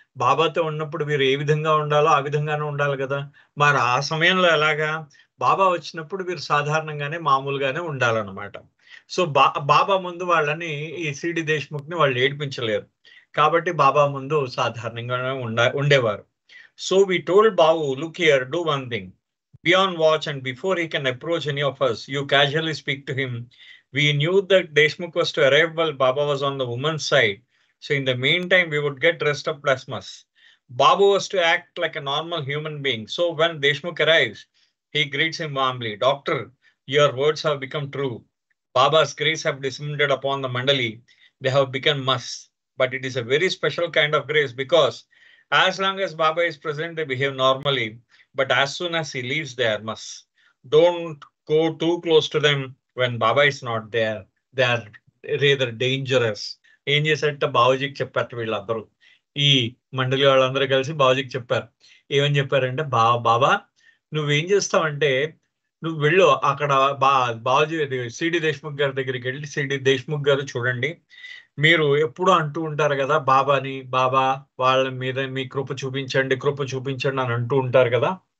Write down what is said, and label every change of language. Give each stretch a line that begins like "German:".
Telugu: బాబాతో ఉన్నప్పుడు వీరు ఏ విధంగా ఉండాలో ఆ విధంగానే ఉండాలి కదా. మరి ఆ సమయంలో ఎలాగా? బాబా వచ్చినప్పుడు వీరు సాధారణంగానే మామూలుగానే ఉండాలన్నమాట. సో బాబా ముందు వాళ్ళని, ఈ సిడి దేశ్ముఖ్ ని వాళ్ళు ఏడిపించలేరు కాబట్టి బాబా ముందు సాధారణంగానే ఉండేవారు.
English: So we told Babu, look here, do one thing, be on watch, and before he can approach any of us, you casually speak to him. We knew that Deshmukh was to arrive while Baba was on the woman's side. So in the meantime, we would get dressed up as us. Babu was to act like a normal human being. So when Deshmukh arrives, he greets him warmly. Doctor, your words have become true. Baba's grace have descended upon the Mandali. They have become must. But it is a very special kind of grace because as long as Baba is present, they behave normally. But as soon as he leaves, they are must. Don't go too close to them when Baba is not there. They are rather dangerous.
Telugu: ఏం చేశారంటే బాబుజీకి చెప్పారు వీళ్ళందరూ. ఈ మండలి వాళ్ళందరూ కలిసి బాబుజీకి చెప్పారు. ఏమని చెప్పారంటే, బాబా నువ్వేం చేస్తావంటే నువ్వు వెళ్ళు అక్కడ బాబుజీ సిడి దేశ్ముఖ్ గారి దగ్గరికి వెళ్ళి, సిడి దేశ్ముఖ్ గారు చూడండి, మీరు ఎప్పుడు అంటూ ఉంటారు కదా బాబాని, బాబా వాళ్ళ మీద మీ కృప చూపించండి, కృప చూపించండి అని అంటూ ఉంటారు కదా.